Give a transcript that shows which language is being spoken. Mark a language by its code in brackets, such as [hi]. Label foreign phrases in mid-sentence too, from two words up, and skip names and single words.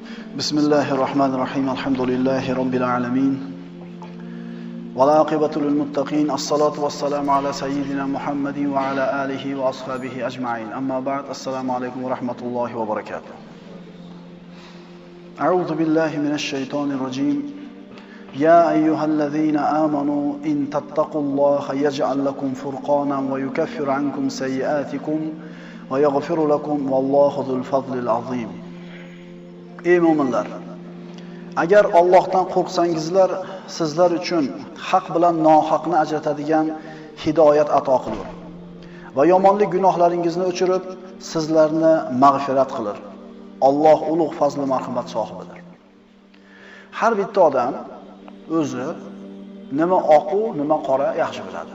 [ar] بسم الله الرحمن الرحيم. الحمد لله رب العالمين. والعاقبة للمتقين. والصلاة والسلام على سيدنا محمد وعلى آله وأصحابه أجمعين. أما بعد. السلام عليكم ورحمة الله وبركاته. أعوذ بالله من الشيطان الرجيم. يا أيها الذين آمنوا إن تتقوا الله يجعل لكم فرقانا ويكفر عنكم سيئاتكم ويغفر لكم والله ذو الفضل العظيم. [uz] Ey mu'minlar, agar Allohdan qo'rqsangizlar, sizlar uchun haq bilan nohaqni ajratadigan hidoyat ato qilur va yomonlik gunohlaringizni o'chirib, sizlarni mag'firat qilur. Alloh ulug' fazl va marhamat sohibidir. Har bitta odam o'zi nima oq, nima qora yaxshi biladi.